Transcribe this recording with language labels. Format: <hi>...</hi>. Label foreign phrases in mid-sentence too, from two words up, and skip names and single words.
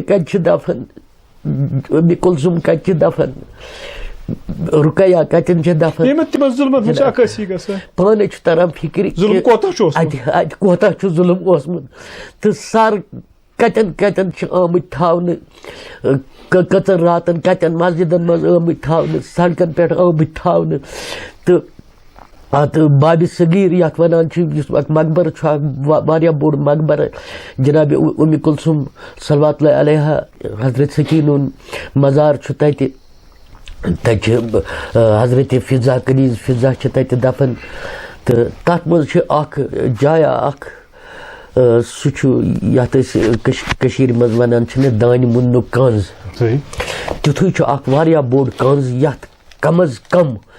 <ks>کتہِ چھِ دفن اُم کلثوم کتہِ چھِ دفن رُقیہ کتٮ۪ن چھِ دفن پانے چھُ تران فِکرِ اتہِ کوتاہ چھُ ظُلم اوسمُت تہٕ سر کتٮ۪ن کتٮ۪ن چھِ آمٕتۍ تھاونہٕ کٔژن راتن کتٮ۪ن مسجدن منٛز آمٕتۍ تھاونہٕ سڑکن پٮ۪ٹھ آمٕتۍ تھاونہٕ تہٕ اتھ بابِ صغیٖر یتھ ونان چھِ یُس اکھ مقبرٕ چھُ اکھ واریاہ بوٚڑ مقبرٕ جناب اُم کلثوم</ks> <ar>صلوات اللہ علیہا</ar> <ks>حضرت سکیٖنہ ہُنٛد مزار چھُ تتہِ چھِ حضرت فضا کنیز فضا چھِ تتہِ دفن تہٕ تتھ منٛز چھِ اکھ جایا اکھ سُہ چھُ یتھ أسۍ کٔشیٖرِ منٛز ونان چھِنہ دانہِ مُننُک کنٛز تیُتھُے چھُ اکھ واریاہ بوٚڑ کنٛز یتھ کم از کم</ks>